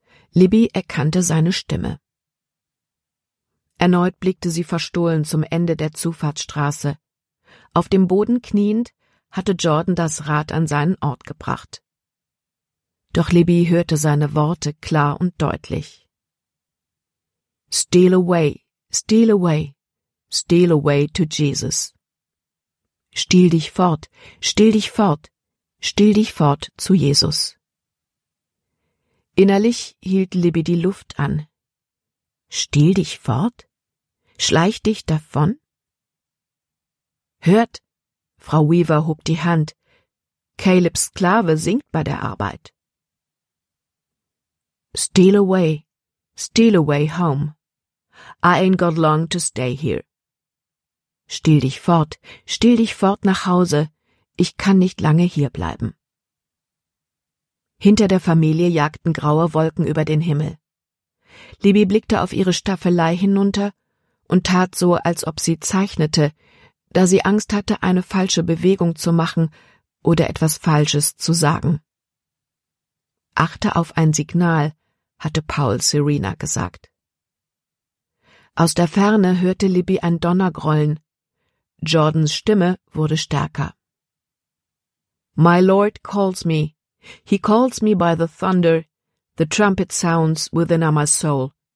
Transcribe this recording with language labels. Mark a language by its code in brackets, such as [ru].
[de] Libby erkannte seine Stimme. Erneut blickte sie verstohlen zum Ende der Zufahrtsstraße. Auf dem Boden kniend, hatte Jordan das Rad an seinen Ort gebracht. Doch Libby hörte seine Worte klar und deutlich. [en] »Steal away, steal away, steal away to Jesus. [de] Steal dich fort, steal dich fort zu Jesus.« Innerlich hielt Libby die Luft an. »Steal dich fort? Schleich dich davon?« »Hört«, Frau Weaver hob die Hand, »Calebs Sklave singt bei der Arbeit.« [en] steal away home. I ain't got long to stay here. [de] Steal dich fort nach Hause. Ich kann nicht lange hier bleiben.« Hinter der Familie jagten graue Wolken über den Himmel. Libby blickte auf ihre Staffelei hinunter und tat so, als ob sie zeichnete, da sie Angst hatte, eine falsche Bewegung zu machen oder etwas Falsches zu sagen. »Achte auf ein Signal«, hatte Paul Serena gesagt. Aus der Ferne hörte Libby ein Donnergrollen. Jordans Stimme wurde stärker. [en] »My Lord calls me. He calls me by the thunder. The trumpet sounds within my soul.